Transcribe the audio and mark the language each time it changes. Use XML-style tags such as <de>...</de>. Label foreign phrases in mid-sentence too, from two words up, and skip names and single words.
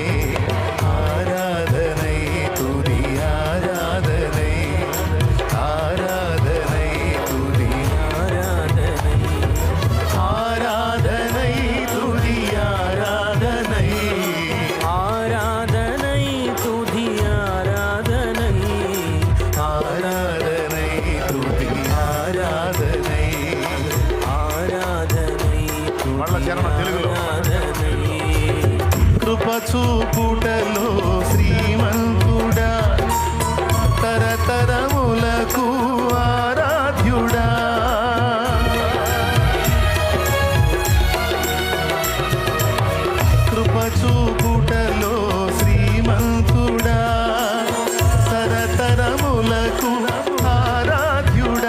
<ta>ஆராதனை துதி ஆராதனை, ஆராதனை துதி ஆராதனை, ஆராதனை துதி ஆராதனை, ஆராதனை துதி ஆராதனை, ஆராதனை துதி ஆராதனை, ஆராதனை ஆராதனை.</ta> <te>కృప చూపుటలో శ్రీమంతుడా, తరతరములకు ఆరాధ్యుడా. కృప చూపుటలో శ్రీమంతుడా, తరతరములకు ఆరాధ్యుడా.</te>